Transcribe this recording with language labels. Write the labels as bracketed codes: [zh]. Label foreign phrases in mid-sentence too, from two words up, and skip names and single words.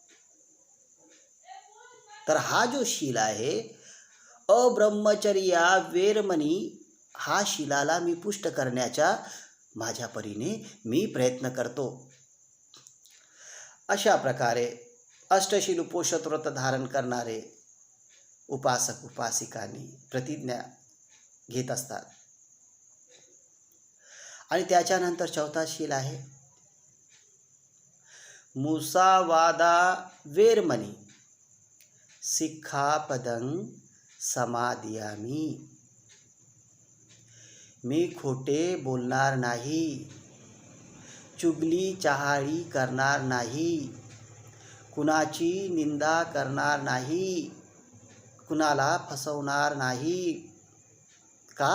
[mr] तर हा जो शील आहे [pi] अब्रह्मचर्या वेरमणी, [mr] हा शीलाला मी पुष्ट करण्याचा माझ्या परीने मी प्रयत्न करतो. अशा प्रकारे अष्टशील उपोषित व्रत धारण करणारे उपासक उपासिकांनी प्रतिज्ञा घेत असतात. आणि त्याच्यानंतर चौथा शील आहे [pi] मुसावादा वेरमणी सिक्खापदं समादियामी. [mr] मी खोटे बोलणार नाही, चुगली चहाळी करणार नाही, कुणाची निंदा करणार नाही, कुणाला फसवणार नाही. का?